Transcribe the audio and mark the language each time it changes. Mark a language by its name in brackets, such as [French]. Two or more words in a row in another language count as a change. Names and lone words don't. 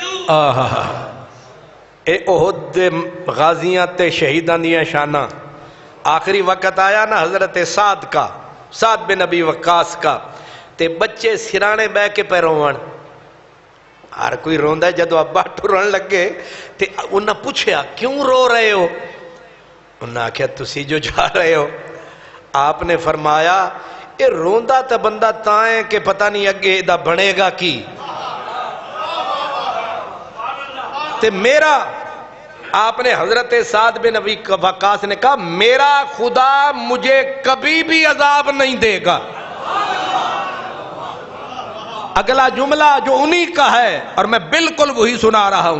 [Punjabi] اے احد غازیاں تے شہیدان دیاں شاناں. آخری وقت آیا نا حضرت سعد بن ابی وقاص کا، تے بچے سرانے بہ کے پہ روان. ہر کوئی روندا ہے. جدو ابا ٹرن لگے تے انہاں پوچھیا کیوں رو رہے ہو؟ انہاں آکھیا تسی جو جا رہے ہو. آپ نے فرمایا اے روندا تے بندہ تاں ہے کہ پتہ نہیں اگے دا بنے گا کی. [Urdu] تے میرا، آپ نے حضرت سعد بن ابی وقاص نے کہا میرا خدا مجھے کبھی بھی عذاب نہیں دے گا. اگلا جملہ جو انہی کا ہے اور میں بالکل وہی سنا رہا ہوں.